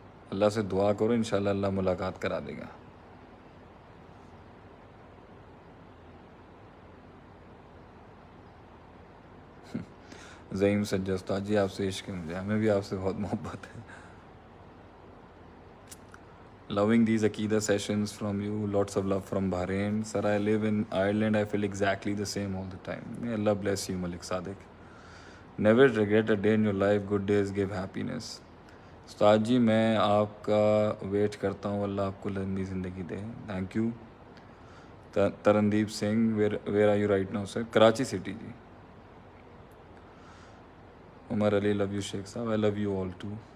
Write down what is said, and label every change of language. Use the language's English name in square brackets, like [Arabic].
[Urdu] اللہ سے دعا کرو, انشاءاللہ اللہ ملاقات کرا دے گا. زعیم سجاد استاد جی آپ سے عشق ہے مجھے, ہمیں بھی آپ سے بہت محبت ہے. [English] Loving these Aqidah sessions from you, lots of love from Bahrain. Sir, I live in Ireland, I feel exactly the same all the time. May Allah bless you, Malik Sadiq. Never regret a day in your life, good days give happiness. [Urdu] استاد جی میں آپ کا wait کرتا ہوں, اللہ آپ کو لمبی زندگی دے. [English] Thank you. Tarandeep Singh, where are you right now sir? [Urdu] Karachi city جی. [English] Umar Ali, love you Sheikh صاحب, I love you all too.